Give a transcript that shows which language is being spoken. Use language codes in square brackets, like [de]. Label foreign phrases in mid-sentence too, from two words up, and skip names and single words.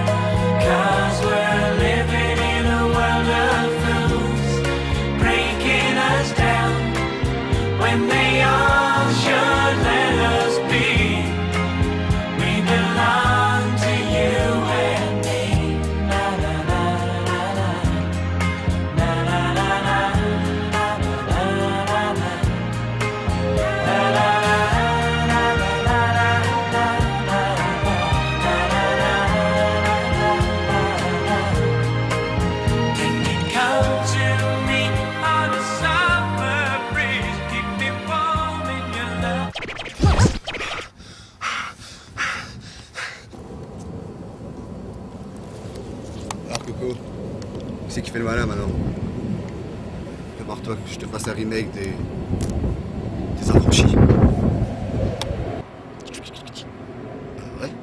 [en] 'Cause we're living in a world of fools, breaking us down when they all should let us be. We belong to you and me. Na na na na na. Na na na na. Na na na na. Na na na na. Can you come to me on a summer breeze? Keep me warm in your love. [fr] Alors Coco, c'est qui fait le malin maintenant? Prépare-toi que je te fasse un remake des Affranchis. Ah ouais?